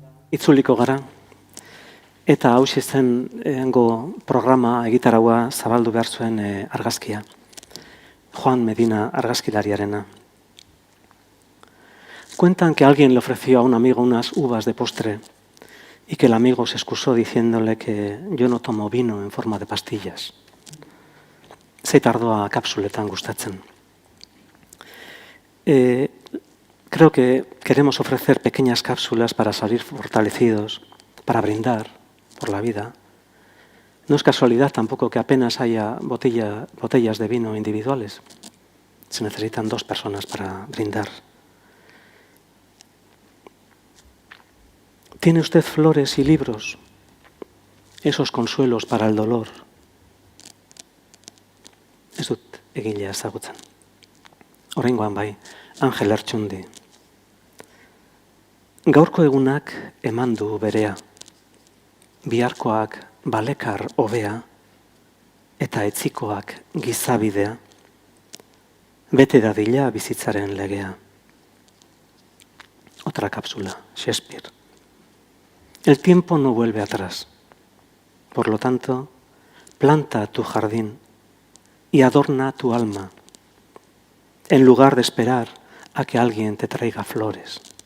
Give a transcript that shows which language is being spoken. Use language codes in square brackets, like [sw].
[eu] Itzuliko gara, eta hauxe zen hango programa egitaraua zabaldu behar zuen argazkia. Juan Medina argazkilariarena. [es] Cuentan que alguien le ofreció a un amigo unas uvas de postre y que el amigo se excusó diciéndole que yo no tomo vino en forma de pastillas. [eu] Zeitardoa kapsuletan gustatzen. [es] Creo que queremos ofrecer pequeñas cápsulas para salir fortalecidos, para brindar por la vida. No es casualidad tampoco que apenas haya botellas de vino individuales. Se necesitan 2 personas para brindar. ¿Tiene usted flores y libros? Esos consuelos para el dolor. [eu] Ez dut egilea ezagutzen. Oraingoan bai, Angel Ertxundi. Gaurko egunak eman du berea. Biharkoak balekar hobea eta etzikoak gizabidea. Bete dadila bizitzaren legea. [es] Otra cápsula, Shakespeare. El tiempo no vuelve atrás. Por lo tanto, planta tu jardín y adorna tu alma, en lugar de esperar a que alguien te traiga flores.